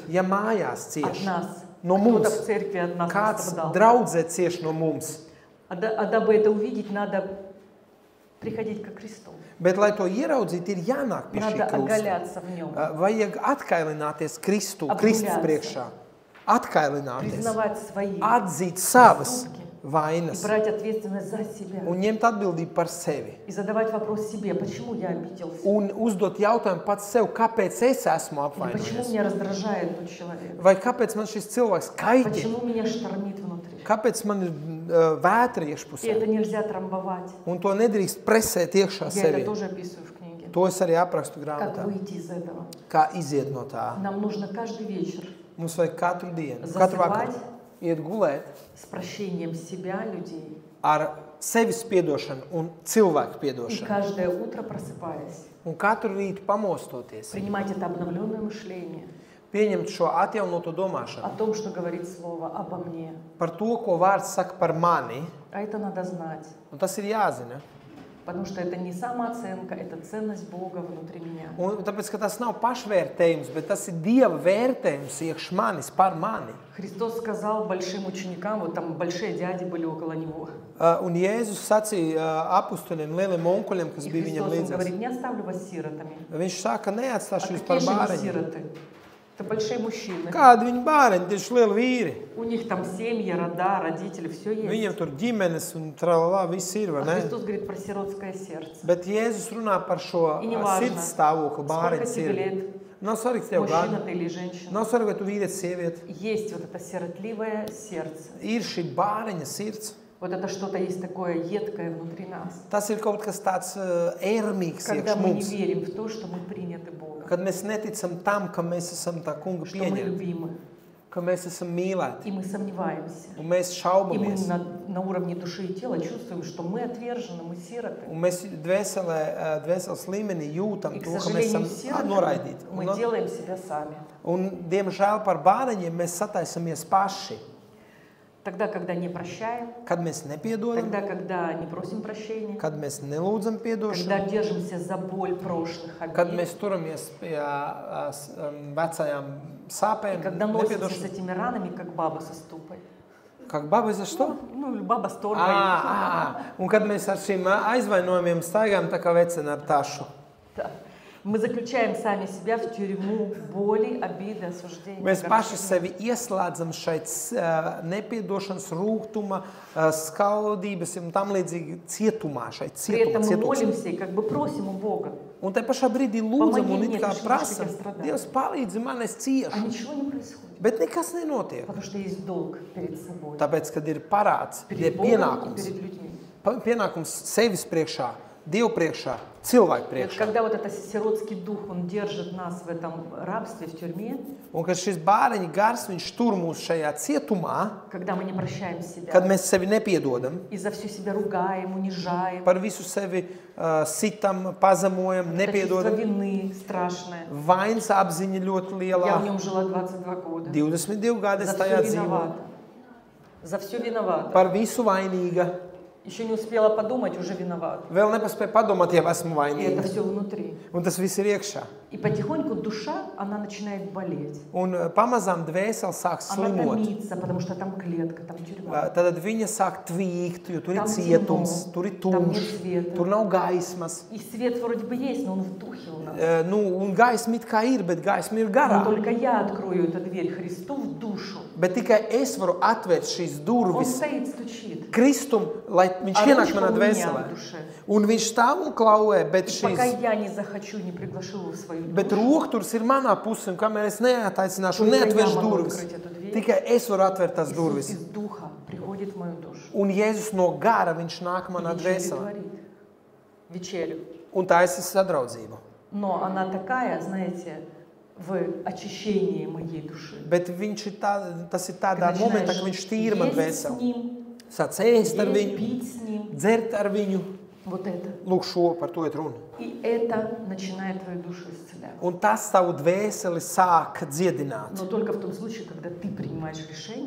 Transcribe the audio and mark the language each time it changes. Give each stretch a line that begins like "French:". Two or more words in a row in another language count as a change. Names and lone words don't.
Latvian: Ja mājās
Russian: от
Latvian: cieš
Russian: нас,
Latvian: no
Russian: кто-то
Latvian: mums,
Russian: в церкви от нас
Latvian: kāds
Russian: пострадал.
Latvian: draudzē cieš no mums,
Russian: А дабы это увидеть, надо приходить ко Христу.
Latvian: bet, lai to ieraudzītu, ir jānāk pie šī
Russian: Надо
Latvian: krusta.
Russian: оголяться в нем,
Latvian: Vajag atkailināties Kristus Apguļāts. priekšā. Atkailināties,
Russian: признавать свои
Latvian: atzīt savas
Russian: поступки и
Latvian: vainas
Russian: брать ответственность за себя.
Latvian: un ņemt atbildību par sevi.
Russian: И задавать вопрос себе, почему я обиделся?
Latvian: Un uzdot jautājumu pats sev, kāpēc es esmu
Russian: Или почему
Latvian: apvainojies?
Russian: меня раздражает тот человек?
Latvian: Vai kāpēc man šis cilvēks kaitē?
Russian: Почему меня штормит внутри?
Latvian: Kāpēc man ir vētra
Russian: И
Latvian: iekšpusē?
Russian: это нельзя трамбовать.
Latvian: Un to nedrīkst presēt iekšā
Russian: Я это
Latvian: sevi.
Russian: тоже описываю в книге.
Latvian: To es arī aprakstu
Russian: Как
Latvian: grāmatā.
Russian: выйти из этого?
Latvian: Kā iziet no tā?
Russian: Нам нужно каждый вечер
Latvian: Mums vajag katru dienu, katru vakaru
Russian: засыпать
Latvian: iet gulēt
Russian: с прощением себя, людей.
Latvian: ar sevis piedošanu un cilvēku
Russian: И
Latvian: piedošanu.
Russian: каждое утро просыпаясь,
Latvian: Un katru rītu pamostoties,
Russian: принимать это обновленное мышление
Latvian: pieņemt šo atjaunoto
Russian: о
Latvian: domāšanu
Russian: том, что говорит Слово обо мне.
Latvian: par to, ko vārds saka par mani.
Russian: А это надо знать,
Latvian: Un tas ir jāzina.
Russian: потому что это не самооценка, это ценность Бога внутри меня.
Latvian: Un tāpēc, ka tas nav pašvērtējums, bet tas ir Dieva vērtējums iekš manis, par mani.
Russian: Христос сказал большим ученикам, вот там большие дяди были около Него.
Latvian: Un Jēzus sacīja apustuliem, lieliem onkuļiem, kas
Russian: И
Latvian: bija viņam
Russian: Христос им
Latvian: līdzās.
Russian: говорит: не оставлю вас сиротами.
Latvian: Viņš saka,
Russian: А
Latvian: neatstāšu jūs par
Russian: какие же они
Latvian: bāreņiem.
Russian: сироты? Это большие мужчины.
Latvian: Kādi viņi bāreņi, tieši lieli vīri.
Russian: У них там семьи, рода, родители, все есть.
Latvian: Viņiem tur ģimenes un tralalā viss ir, vai
Russian: А
Latvian: ne?
Russian: Христос говорит про сиротское сердце.
Latvian: Bet Jēzus runā par šo
Russian: И не важно,
Latvian: sirds stāvokli,
Russian: сколько
Latvian: bāreņu
Russian: тебе
Latvian: sirdi.
Russian: лет,
Latvian: Nav svarīgi tev
Russian: мужчина
Latvian: gadi,
Russian: ты или женщина.
Latvian: nav svarīgi, vai tu vīrietis, sieviete.
Russian: Есть вот это сиротливое сердце.
Latvian: Ir šī bāreņa sirds.
Russian: Вот это что-то есть такое едкое внутри нас.
Latvian: Tas ir kaut kas tāds ērmīgs
Russian: Когда
Latvian: iekš
Russian: мы не
Latvian: mums.
Russian: верим в то, что мы приняты Богом,
Latvian: Kad mēs neticam tam, ka mēs esam tā kunga
Russian: что мы
Latvian: pieņemti.
Russian: любимы.
Latvian: ka mēs esam mīlēti,
Russian: и мы сомневаемся.
Latvian: un mēs
Russian: И мы
Latvian: šaubamies,
Russian: на уровне души и тела чувствуем, что мы отвержены, мы сироты.
Latvian: un mēs dvēseles līmenī jūtam
Russian: И, к
Latvian: to, ka mēs
Russian: сожалению,
Latvian: esam noraidīti.
Russian: мы делаем себя сами.
Latvian: Un, diemžēl, par bāreņiem mēs sataisamies paši.
Russian: Тогда, когда не прощаем,
Latvian: Kad mēs nepiedodam,
Russian: тогда, когда не просим прощения,
Latvian: kad mēs nelūdzam piedošanu,
Russian: когда держимся за боль прошлых
Latvian: kad
Russian: обид,
Latvian: mēs turamies pie vecajām
Russian: и
Latvian: sāpēm,
Russian: когда носимся с
Latvian: nepiedošanu.
Russian: этими ранами, как баба со ступой. Как баба за что? Ну, баба с торбой.
Latvian: Un kad mēs ar šīm aizvainojumiem staigājam tā kā vecena ar tašu.
Russian: Да. Мы заключаем сами себя в тюрьму боли, обиды, осуждения.
Latvian: Mēs paši sevi ieslēdzam šeit nepiedošanas, rūgtuma, skaudības un tam līdzīgi cietumā, šeit
Russian: При этом мы
Latvian: cietums.
Russian: молимся и как бы просим у Бога,
Latvian: Un te pašā brīdī lūdzam un it kā
Russian: Помоги мне,
Latvian: prasam, Kristus, ka es Dievs palīdzi man, es
Russian: а
Latvian: ciešu.
Russian: ничего не происходит.
Latvian: Bet nekas nenotiek.
Russian: Потому что есть долг перед собой,
Latvian: Tāpēc, kad ir parāds, ir
Russian: перед Богом и
Latvian: pienākums,
Russian: перед людьми.
Latvian: pienākums sevis priekšā, Dievu priekšā, cilvēku
Russian: И вот
Latvian: priekšā.
Russian: когда вот этот сиротский дух, он держит нас в этом рабстве, в тюрьме,
Latvian: Un kad šis bāreņa gars, viņš tur mūs šajā cietumā,
Russian: когда мы не прощаем себя,
Latvian: kad mēs sevi nepiedodam,
Russian: и за все себя ругаем, унижаем,
Latvian: par visu sevi sitam, pazemojam,
Russian: это чувство
Latvian: nepiedodam,
Russian: вины страшное.
Latvian: vainas apziņa ļoti
Russian: Я в
Latvian: lielā.
Russian: нем жила 22 года.
Latvian: 22 gadi es
Russian: За
Latvian: tajā
Russian: все
Latvian: dzīvoju.
Russian: виновата. За все виновата.
Latvian: Par visu vainīga.
Russian: Еще не успела подумать, уже виновата.
Latvian: Vēl nepaspēju padomāt, jau esmu
Russian: И это
Latvian: vainīga.
Russian: все внутри.
Latvian: Un tas viss ir iekšā.
Russian: И потихоньку душа, она начинает болеть.
Latvian: Un pamazām dvēsele sāk
Russian: Она
Latvian: slimot.
Russian: томится, потому что там клетка, там тюрьма.
Latvian: Tad viņa sāk tvīkt, jo tur ir
Russian: Tam
Latvian: cietums,
Russian: temno,
Latvian: tur ir
Russian: tam
Latvian: tumšs,
Russian: нет света.
Latvian: tur nav gaismas.
Russian: И свет вроде бы есть, но он в духе у нас.
Latvian: Nu, un gaisma it kā ir, bet gaisma ir
Russian: Но
Latvian: garā.
Russian: только я открою эту дверь Христу в душу.
Latvian: Bet tikai es varu atvērt šīs
Russian: Он
Latvian: durvis
Russian: стоит, стучит.
Latvian: Kristum, lai viņš
Russian: А
Latvian: ienāk
Russian: ручка
Latvian: manā
Russian: у меня в
Latvian: dvēselē.
Russian: душе.
Latvian: Un viņš stāv un klauvē, bet,
Russian: И пока
Latvian: šīs,
Russian: я не захочу, не приглашу его в свою
Latvian: bet
Russian: душу,
Latvian: rokturs ir manā pusē, un kamēr es neataicināšu un
Russian: Только я
Latvian: neatvēršu
Russian: могу
Latvian: durvis,
Russian: открыть эту дверь.
Latvian: tikai es varu atvērt tās
Russian: Иисус
Latvian: durvis.
Russian: из духа приходит в мою душу.
Latvian: Un Jēzus no gara, viņš nāk
Russian: И
Latvian: manā
Russian: вечерю
Latvian: dvēselē.
Russian: творит. Вечерю.
Latvian: Un tā es esmu sadraudzība.
Russian: Но она такая, знаете, в очищении моей души.
Latvian: Bet viņš ir tas ir tādā Kad momentā,
Russian: начинаешь
Latvian: kad viņš tīra man
Russian: есть с
Latvian: dvēseli.
Russian: ним,
Latvian: Sāc ēst ar
Russian: есть,
Latvian: viņu,
Russian: пить с ним.
Latvian: dzert ar viņu.
Russian: Вот это.
Latvian: Lūk, šo par to ir runa.
Russian: И это начинает твою душу исцелять.
Latvian: Un tas tavu dvēseli sāk dziedināt.
Russian: Но только в том случае, когда ты принимаешь решение